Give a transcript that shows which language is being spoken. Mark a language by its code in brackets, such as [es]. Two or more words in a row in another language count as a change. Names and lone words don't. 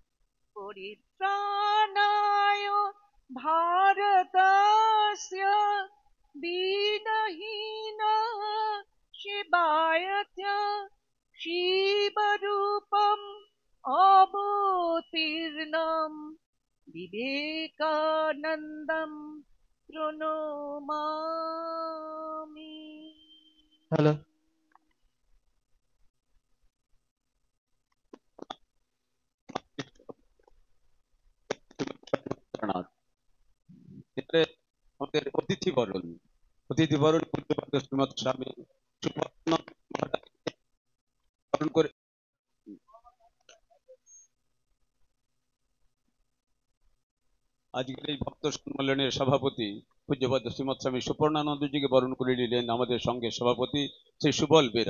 [sa] परित्राणाय भारतस्य दीनहीनः शिवाय च शिवरूपम् अवतीर्णं विवेकानन्दं प्रणमामि। [bn] হ্যালো। প্রণাম। এবারে আমাদের অতিথি বরণ পূজ্যপাদ শ্রীমৎ স্বামী সুপর্ণানন্দ মহারাজকে বরণ করে আজকের এই ভক্ত সম্মেলনের সভাপতি পূজ্যপাদ শ্রীমৎ স্বামী সুপর্ণানন্দজিকে বরণ করে নিলেন আমাদের সঙ্গে সভাপতি শ্রী সুবল বেরা।